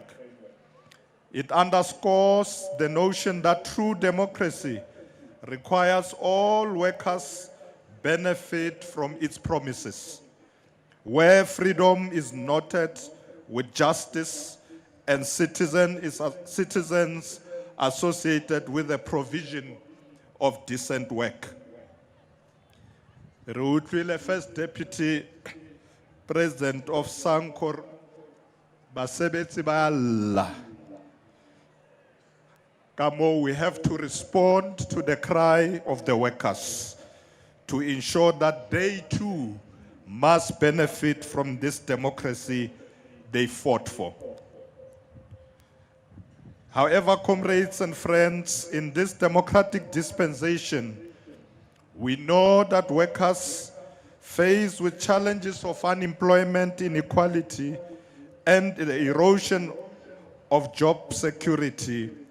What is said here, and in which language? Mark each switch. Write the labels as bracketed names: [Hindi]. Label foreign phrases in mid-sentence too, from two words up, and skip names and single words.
[English] It underscores the notion that true democracy requires all workers benefit from its promises, where freedom is noted with justice and citizens associated with the provision of decent work. [Southern Sotho] Re [English] First Deputy President of SANCO, [Southern Sotho] basebetsi ba lla. Ka moo, [English] we have to respond to the cry of the workers to ensure that they too must benefit from this democracy they fought for. However, comrades and friends, in this democratic dispensation, we know that workers faced with challenges of unemployment, inequality, and the erosion of job security